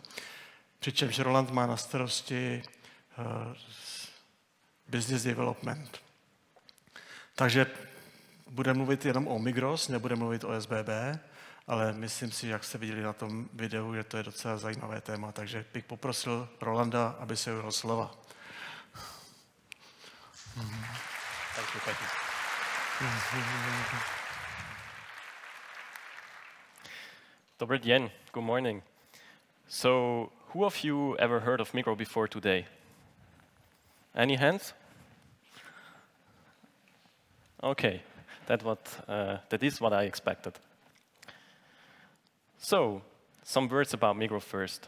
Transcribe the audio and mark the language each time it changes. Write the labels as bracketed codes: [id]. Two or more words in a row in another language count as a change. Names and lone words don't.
[cs] Přičemž Roland má na starosti [en] business development. [cs] Takže bude mluvit jenom o Migros, nebude mluvit o SBB, ale myslím si, jak jste viděli na tom videu, že to je docela zajímavé téma, takže bych poprosil Rolanda, aby se ujal slova. [en] Thank you. [cs] Dobrý den, [en] good morning. So, who of you ever heard of Migros before today? Any hands? Okay, that is what I expected. So, some words about Migros first.